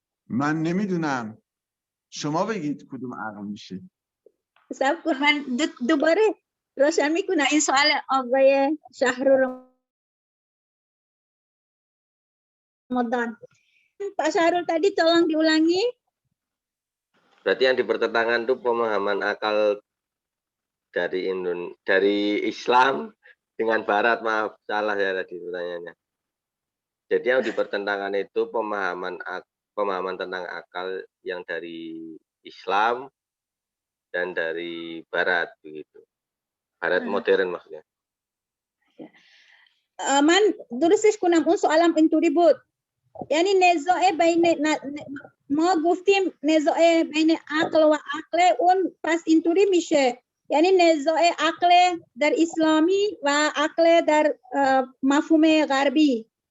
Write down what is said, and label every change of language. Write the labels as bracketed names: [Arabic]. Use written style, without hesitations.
[Persian] من نمیدونم، شما بگید کدوم عقل میشه. صبر کن، من دوباره روشن میکنم این سوال آقای Ramadan. [Indonesian] Pak Syahrul tadi tolong diulangi. Berarti yang dipertentangan itu pemahaman akal dari Islam dengan Barat. Maaf, salah ya tadi pertanyaannya. Jadi yang dipertentangan itu pemahaman tentang akal yang dari Islam dan dari Barat begitu. Barat modern maksudnya. [Persian] من درستش کنم اون سوالم اینطوری بود، یعنی نزاع بین ما گفتیم نزاع بین عقل و عقل اون پس اینطوری میشه، یعنی نزاع عقل در اسلامی و عقل در مفهوم غربی.